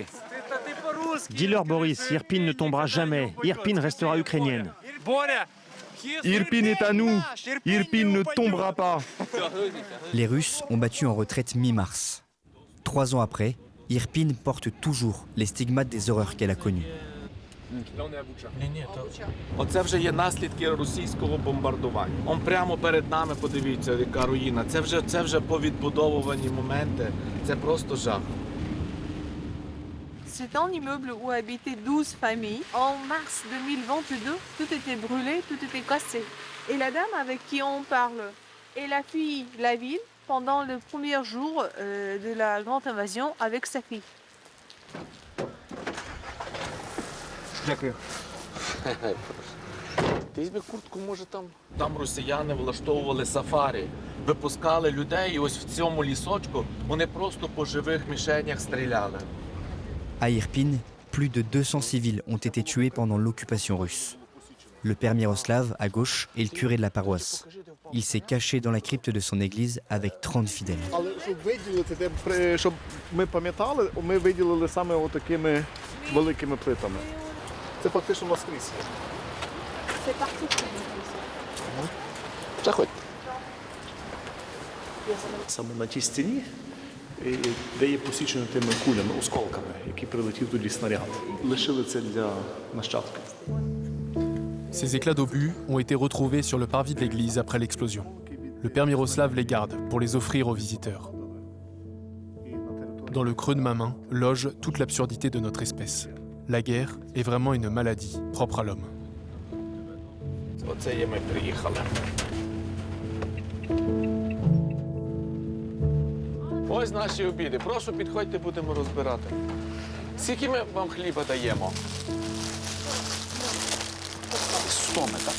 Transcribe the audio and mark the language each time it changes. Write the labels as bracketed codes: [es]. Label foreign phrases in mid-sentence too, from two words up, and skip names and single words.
[fr] Dis-leur, Boris, Irpin ne tombera jamais. Irpin restera ukrainienne. Irpin est à nous. Irpin ne tombera pas. Les Russes ont battu en retraite mi-mars. 3 ans après, Irpin porte toujours les stigmates des horreurs qu'elle a connues. [uk] Оце вже є наслідки російського бомбардування. Он прямо перед нами, подивіться, яка руїна. Це вже повідбудовувані моменти. Це просто жах. [fr] C'est un immeuble où habitaient 12 familles. En mars 2022, tout était brûlé, tout était cassé. Et la dame avec qui on parle, elle a fui la ville pendant le premier jour de la grande invasion avec sa fille. [uk] Дякую. Ти візьми куртку, може там. Там росіяни влаштовували сафарі, випускали людей, і ось в цьому лісочку вони просто по живих мішенях стріляли. [fr] À Irpin, plus de 200 civils ont été tués pendant l'occupation russe. Le père Miroslav, à gauche, est le curé de la paroisse. Il s'est caché dans la crypte de son église avec 30 fidèles. [uk] Але щоб виділити, щоб ми пам'ятали, ми виділили саме отакими великими плитами. Це фактично наскрізь. Заходь. Саме на тій стіні, де є посічено тими кулями, осколками, які прилетів тоді снаряд. Лишили це для нащадків. [fr] Ces éclats d'obus ont été retrouvés sur le parvis de l'église après l'explosion. Le père Miroslav les garde pour les offrir aux visiteurs. Dans le creux de ma main loge toute l'absurdité de notre espèce. La guerre est vraiment une maladie propre à l'homme. [uk] Оце є ми приїхали. Ось наші обіди. Прошу, підходьте, будемо розбирати. Скільки ми вам хліба даємо? 100 ми так.